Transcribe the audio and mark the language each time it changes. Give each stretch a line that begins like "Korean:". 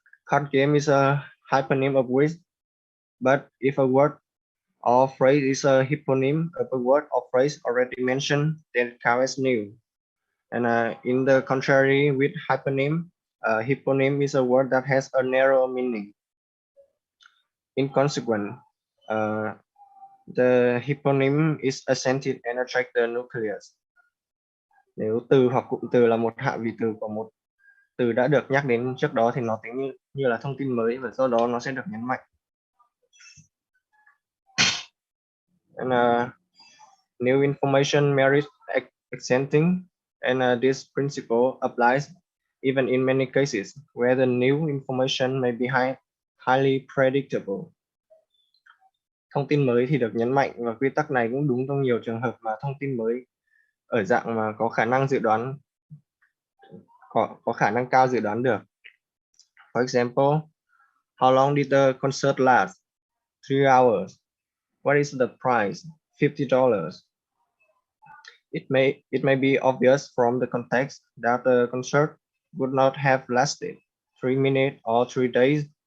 English: Card game is a hyponym of whist, but if a word or phrase is a hyponym of a word or phrase already mentioned, then it counts as new. And in the contrary, with hyponym, hyponym is a word that has a narrow meaning. In consequence, the hyponym is accented and attract the nucleus.
Vietnamese: Nếu từ hoặc cụm từ là một hạ vị từ của một từ đã được nhắc đến trước đó thì nó tính như là thông tin mới và do đó nó sẽ được nhấn mạnh.
English: And new information merits accenting, and this principle applies even in many cases where the new information may be highly predictable.
Vietnamese: Thông tin mới thì được nhấn mạnh, và quy tắc này cũng đúng trong nhiều trường hợp mà thông tin mới ở dạng mà có khả năng dự đoán, có khả năng cao dự đoán được.
English: For example, how long did the concert last? 3 hours. What is the price? $50. It may be obvious from the context that the concert would not have lasted 3 minutes or 3 days.